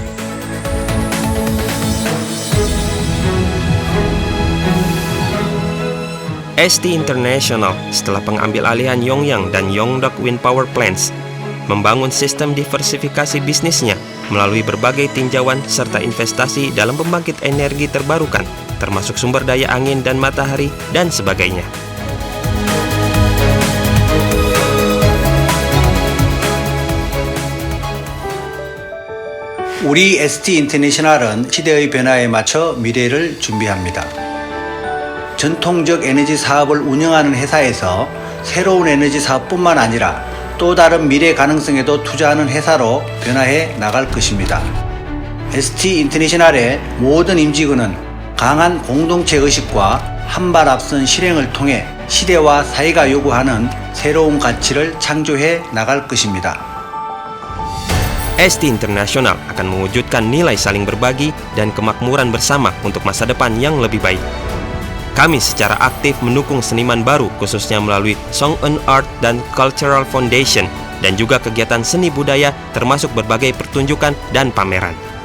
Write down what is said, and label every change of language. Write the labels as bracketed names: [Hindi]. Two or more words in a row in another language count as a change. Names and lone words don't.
[Indonesian] ST International setelah pengambil alihan Yongyang dan Yongdak Wind Power Plants membangun sistem diversifikasi bisnisnya melalui berbagai tinjauan serta investasi dalam pembangkit energi terbarukan, termasuk sumber daya angin dan matahari, dan sebagainya. [Korean] 우리 ST 인터내셔널은 시대의 변화에 맞춰 미래를 준비합니다. 전통적 에너지 사업을 운영하는 회사에서 새로운 에너지 사업뿐만 아니라 또 다른 미래 가능성에도 투자하는 회사로 변화해 나갈 것입니다. ST 인터내셔널의 모든 임직원은 강한 공동체 의식과 한 발 앞선 실행을 통해 시대와 사회가 요구하는 새로운 가치를 창조해 나갈 것입니다. [Indonesian] ST International akan mewujudkan nilai saling berbagi dan kemakmuran bersama untuk masa depan yang lebih baik. Kami secara aktif mendukung seniman baru khususnya melalui Song-eun Art dan Cultural Foundation dan juga kegiatan seni budaya termasuk berbagai pertunjukan dan pameran.